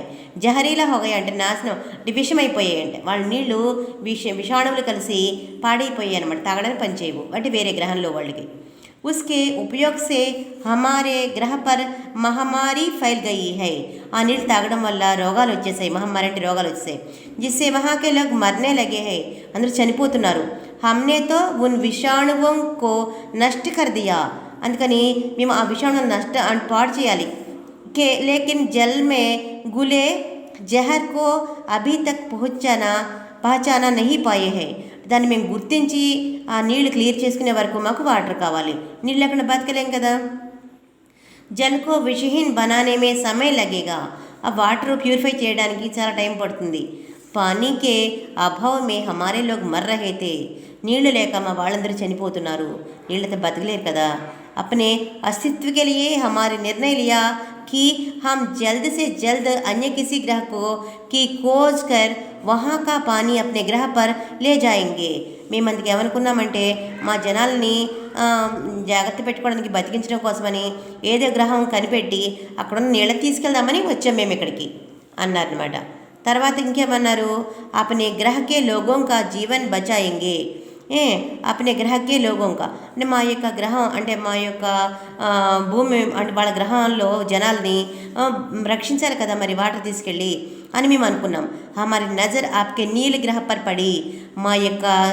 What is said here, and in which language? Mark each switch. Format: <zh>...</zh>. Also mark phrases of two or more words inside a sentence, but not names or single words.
<hi>ज़हरीला हो गया</hi> <te>అంటే నాశనం, అంటే విషమైపోయాయి అంటే వాళ్ళ నీళ్లు విషాణువులు కలిసి పాడైపోయాయి అనమాట, తాగడానికి పనిచేయవు అంటే వేరే గ్రహంలో వాళ్ళకి.</te> <hi>उसके उपयोग से हमारे ग्रह पर महामारी फैल गई है,</hi> <te>ఆ నీళ్ళు తాగడం వల్ల రోగాలు వచ్చేసాయి, మహమ్మారి అంటే రోగాలు వచ్చేసాయి.</te> <hi>जिससे वहाँ के लोग मरने लगे हैं,</hi> <te>అందరూ చనిపోతున్నారు.</te> <hi>हमने तो उन विषाणुओं को नष्ट कर दिया,</hi> <te>అందుకని మేము ఆ విషాణువులను పాడు చేయాలి.</te> <hi>के लेकिन जल में घुले जहर को अभी तक पहचाना नहीं पाए हैं.</hi> <te>దాన్ని మేము గుర్తించి ఆ నీళ్లు క్లియర్ చేసుకునే వరకు మాకు వాటర్ కావాలి, నీళ్ళు లేకుండా బతకలేం కదా.</te> <hi>जल को विषहीन बनाने में समय लगेगा,</hi> <te>ఆ వాటర్ ప్యూరిఫై చేయడానికి చాలా టైం పడుతుంది.</te> <hi>पानी के अभाव में हमारे लोग मर रहे थे,</hi> <te>నీళ్లు లేక మా వాళ్ళందరూ చనిపోతున్నారు, నీళ్ళతో బతకలేరు కదా.</te> <hi>अपने अस्तित्व के लिए हमारे निर्णय लिया कि हम जल्द से जल्द अन्य किसी ग्रह को की खोज कर वहाँ का पानी अपने ग्रह पर ले जाएंगे.</hi> <te>మేము అందుకు ఏమనుకున్నామంటే మా జనాల్ని జాగ్రత్త పెట్టుకోవడానికి బతికించడం కోసమని ఏదో గ్రహం కనిపెట్టి అక్కడున్న నీళ్ళ తీసుకెళ్దామని వచ్చాం మేము ఇక్కడికి అన్నారనమాట. తర్వాత ఇంకేమన్నారు,</te> <hi>अपने ग्रह के लोगों का जीवन बचाएंगे, अपने ग्रह के लोगों का</hi> <te>అంటే మా యొక్క గ్రహం అంటే మా యొక్క భూమి అంటే వాళ్ళ గ్రహంలో జనాల్ని రక్షించాలి కదా మరి వాటర్ తీసుకెళ్ళి అని మేము అనుకున్నాం.</te> <hi>हमारी नज़र आपके नील ग्रह पर पड़ी,</hi> <te>మా యొక్క</te>